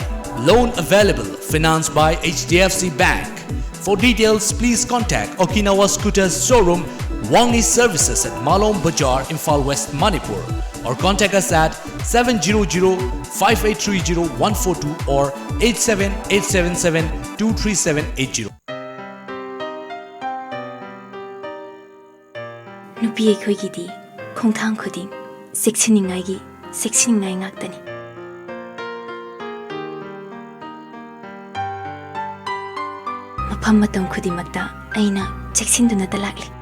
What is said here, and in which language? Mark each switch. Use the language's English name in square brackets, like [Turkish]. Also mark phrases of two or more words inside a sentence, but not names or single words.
[English] Loan available. Financed by HDFC Bank. For details, please contact Okinawa Scooters Showroom, Wangi Services at Malom Bazaar, Imphal West, Manipur. Or contact us at 700-5830-142 or 87-877-23780. [Manipuri] Nupi aikoigidi khongthang khuding seksiningai ngaktani. Mafam matam khudimakta aina cheksinduna talakli.